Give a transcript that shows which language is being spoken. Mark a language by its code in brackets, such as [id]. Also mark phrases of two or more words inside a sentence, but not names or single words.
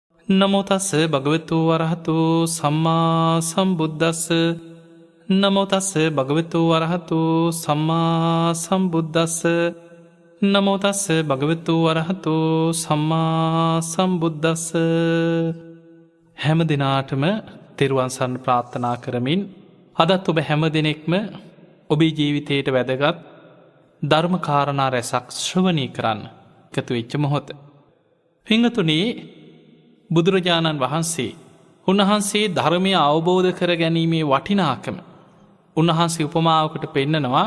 [pi] නමෝ තස්ස භගවතු වරහතු සම්මා සම්බුද්දස්ස නමෝ තස්ස භගවතු වරහතු සම්මා සම්බුද්දස්ස නමෝ තස්ස භගවතු වරහතු සම්මා සම්බුද්දස්ස. [si] හැම දිනාටම තෙරුවන් සරණ ප්‍රාර්ථනා කරමින් අදත් ඔබ හැම දෙනෙක්ම ඔබේ ජීවිතයට වැදගත් ධර්ම කාරණා රැසක් ශ්‍රවණය කරන්න එකතු වෙච්ච මොහොත. පිංගතුනි, බුදුරජාණන් වහන්සේ උන්වහන්සේ ධර්මය අවබෝධ කර ගැනීමේ වටිනාකම උන්වහන්සේ උපමාවකට පෙන්නනවා.